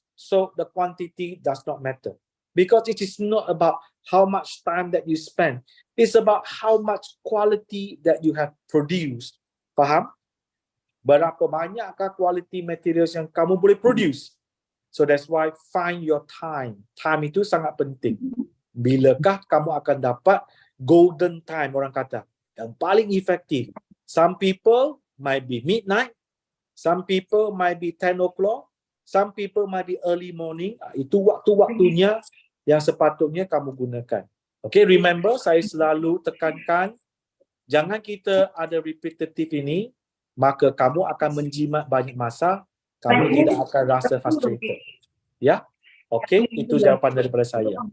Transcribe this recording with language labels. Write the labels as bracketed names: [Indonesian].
[English] So the quantity does not matter. Because it is not about how much time that you spend. It's about how much quality that you have produced. [Malay] Faham? Berapa banyakkah [English] quality materials [Malay] yang kamu boleh produce? [English] So that's why find your time. [Malay] Time itu sangat penting. Bilakah kamu akan dapat golden time, orang kata, yang paling efektif? [English] Some people might be midnight, some people might be 10 o'clock, some people might be early morning. [Malay] Itu waktu-waktunya yang sepatutnya kamu gunakan. Okay, remember, saya selalu tekankan, jangan kita ada repetitive ini, maka kamu akan menjimat banyak masa, kamu tidak akan rasa frustrated. Ya, okay, itu jawapan daripada saya.